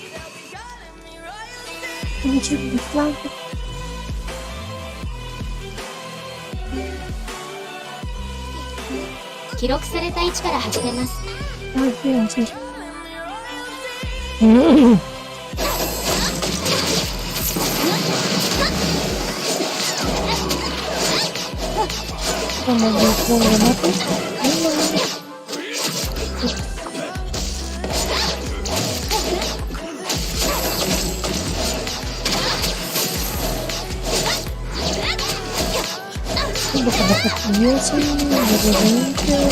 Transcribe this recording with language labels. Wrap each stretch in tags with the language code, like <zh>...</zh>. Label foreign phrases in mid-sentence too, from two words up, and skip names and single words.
<id>Anjir, lagi.</id> <ja>記録された位置から始めます.</ja> <id>Anjir. Sama aku mati. Dekat-dekat dia sih, gitu-gitu.</id>